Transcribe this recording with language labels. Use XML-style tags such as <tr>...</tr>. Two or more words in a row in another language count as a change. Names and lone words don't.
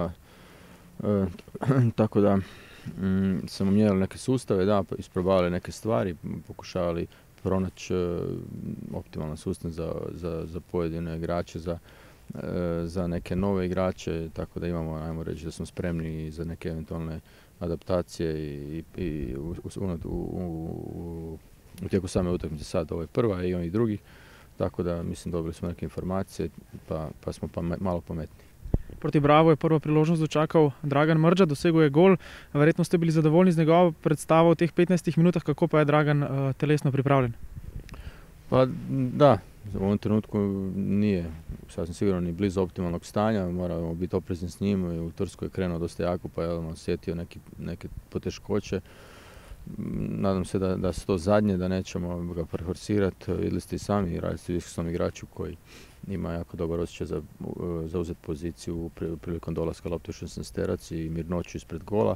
<hr>Tako da smo mijenjali neke sustave, da, isprobavali neke stvari, pokušavali pronaći optimalan sustav za pojedine igrače, za neke nove igrače, tako da imamo, ajmo reći, da smo spremni za neke eventualne adaptacije i u tijeku same utakmice. Sad ovo je prva i onih drugih, tako da mislim dobili smo neke informacije pa smo malo pametni.</hr> <sl>Proti Bravo je prvo priložnost dočakal Dragan Mrdža, dosegel je gol. Verjetno ste bili zadovoljni z njegovo predstavo v teh 15 minutah, kako pa je Dragan telesno pripravljen?</sl> <hr>Pa da, u ovom trenutku nije sasvim sigurno ni blizu optimalnog stanja, moramo biti oprezni s njim. U Turskoj je krenuo dosta jako pa je osjetio neke poteškoće. Nadam se da su to zadnje, da nećemo ga preforsirati. Vidjeli ste i sami, radili ste iskusnom igraču koji ima jako dobar osjećaj za zauzeti poziciju prilikom dolaska lopte u 16-terac i mirnoću ispred gola.</hr>